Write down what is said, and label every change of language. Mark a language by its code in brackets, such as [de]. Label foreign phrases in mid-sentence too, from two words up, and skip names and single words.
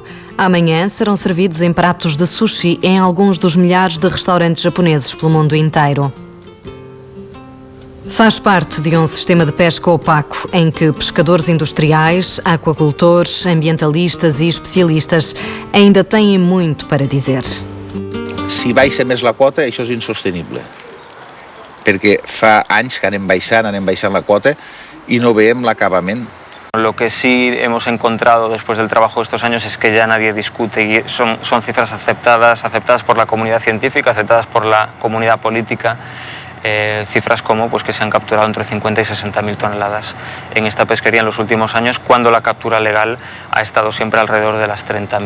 [pt] Amanhã serão servidos em pratos de sushi em alguns dos milhares de restaurantes japoneses pelo mundo inteiro. Faz parte de um sistema de pesca opaco em que pescadores industriais, aquacultores, ambientalistas e especialistas ainda têm muito para dizer. [ca] Si baixa més la quota, això és insostenible. Perquè fa anys que anem baixant la quota i no veiem l'acabament. [es] Lo que sí hemos encontrado después del trabajo de estos años es que ya nadie discute y son cifras aceptadas por la comunidad científica, aceptadas por la comunidad política. Cifras como pues, que se han capturado entre 50 y 60.000 toneladas en esta pesquería en los últimos años, cuando la captura legal ha estado siempre alrededor de las 30.000.